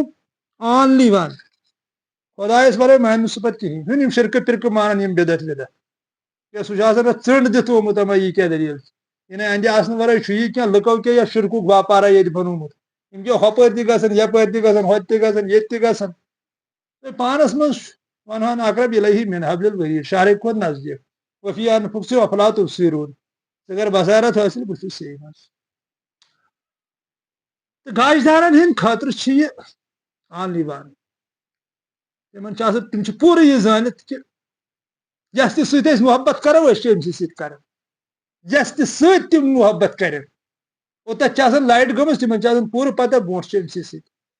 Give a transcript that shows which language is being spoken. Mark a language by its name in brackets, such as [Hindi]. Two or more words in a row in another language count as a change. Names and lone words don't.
[English] only one [Kashmiri] خۄدایس ورٲے مانہِ نہٕ سُہ پتہٕ کِہیٖنۍ ہُنہِ یِم شرکہٕ پِرکہٕ مانان یِم بِدعت وِدعت کیٛاہ سُہ چھُ آسان اتھ ژنٛڈ دِتھ تھوٚومُت دپان یہِ کیٛاہ دٔلیٖل چھِ یعنی اندِ آسنہٕ ورٲے چھُ یہِ کینٛہہ لُکو کیٛاہ یتھ شِرکُک باپارا ییٚتہِ بنومُت یِم کیٛاہ ہۄپٲرۍ تہِ گژھان یپٲرۍ تہِ گژھان ہوٚتہِ تہِ گژھان ییٚتہِ تہِ گژھان پانس منٛز [Arabic] ونہن اقرب الیہ من حبل الورید [Kashmiri] شہرٕ کھۄتہٕ نزدیٖک [Arabic] وفی انفسکم افلا تبصرون [Kashmiri] ژٕ کر بصارت حٲصِل بہٕ چھُس صحیح منٛز تہٕ گاش دارن ہٕنٛدۍ خٲطرٕ چھِ یہِ [English] only one [Kashmiri] تِمن چھِ آسان تِم چھِ پوٗرٕ یہِ زٲنِتھ کہِ یس تہِ سۭتۍ أسۍ محبت کرو أسۍ چھِ أمسٕے سۭتۍ کران یس تہِ سۭتۍ تِم محبت کرن اوٚتتھ چھِ آسان لایٹ گٔمٕژ تِمن چھِ آسان پوٗرٕ پتہ برونٛٹھ چھِ أمسٕے سۭتۍ